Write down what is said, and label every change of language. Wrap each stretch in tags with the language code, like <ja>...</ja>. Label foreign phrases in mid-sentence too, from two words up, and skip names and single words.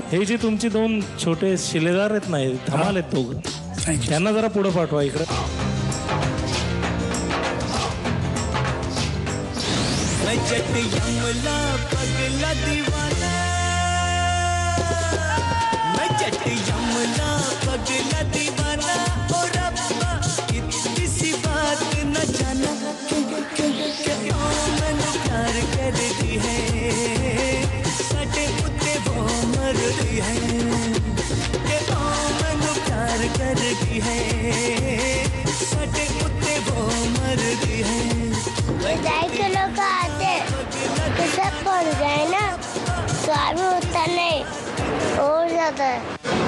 <mr>हे जे तुमचे दोन छोटे शिलेदार आहेत ना, धमाल आहेत दोघं, त्यांना जरा पुढे पाठवा इकडे.</mr> <hi>पगला दीवाना मैं जट यमला पगला दीवाना ओ रब्बा इतनी सी बात न जाना</hi> <pa>ਕਿ ਓ ਮੈਨੂੰ ਪਿਆਰ ਕਰਦੀ ਹੈ ਸਾਡੇ ਉੱਤੇ ਵੋ ਮਰਦੀ ਹੈ ਕਿ ਓ ਮੈਨੂੰ ਪਿਆਰ ਕਰਦੀ ਹੈ ਸਾਡੇ ਉੱਤੇ ਵੋ ਮਰਦੀ ਹੈ।</pa> <hi>ये 2 किलो का आते तो सब पड़ जाए ना तो अभी उतना नहीं हो जाता है।</hi>